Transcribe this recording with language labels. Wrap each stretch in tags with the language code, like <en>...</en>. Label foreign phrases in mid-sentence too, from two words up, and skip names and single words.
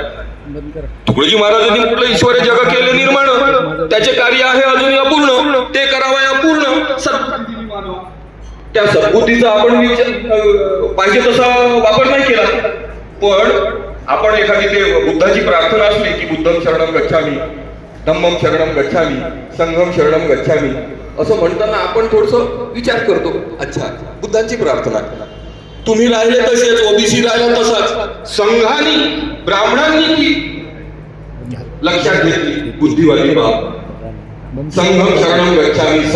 <mr>तुकडोजी महाराजांनी म्हटलं ईश्वरे जग केले निर्माण, त्याचे कार्य आहे अजूनही अपूर्ण, ते करावं अपूर्ण. त्या सद्बुद्धीचा आपण पाहिजे तसा वापर नाही केला. पण आपण एखादी ते बुद्धाची प्रार्थना असली की</mr> <pi>बुद्धम शरणम गच्छामी, धम्मम शरणम गच्छामी, संघम शरणम गच्छामी</pi> <mr>असं म्हणताना आपण थोडस विचार करतो. अच्छा, बुद्धांची प्रार्थना, तुम्ही राहिले तसेच, ओबीसी राहिला तसाच, संघानी ब्राह्मणांनी की लक्षात घेतली बुद्धिवादी बाब.</mr> <pi>संघम शरणम गच्छामी.</pi>